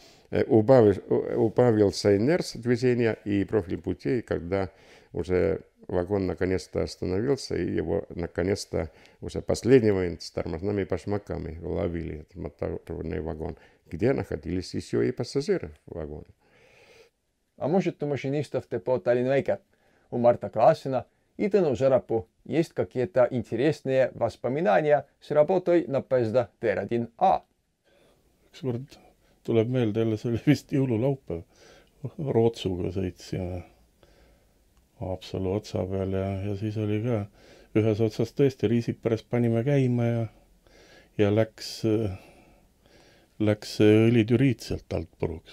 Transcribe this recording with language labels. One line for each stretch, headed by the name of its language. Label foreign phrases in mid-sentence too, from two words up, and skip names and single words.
Russian: убавился инерция движения и профиль путей, когда уже вагон наконец-то остановился, и его наконец-то уже последнего с тормозными башмаками ловили этот моторный вагон, где находились еще и пассажиры в вагоне. А может, у машинистов ТПО Tallinna Väike, у Marta Klaasina и Tõnu Sõrapuu есть какие-то интересные воспоминания с работой на поезда T1A?
Estonian: Ükskord tuleb meelde jälle, see oli vist jõululaupäev. Rootsuga sõitsime Haapsalu otsa peal ja siis oli ka ühes otsas tõesti Riisiperes panime käima ja läks õlitüriit sealt alt puruks.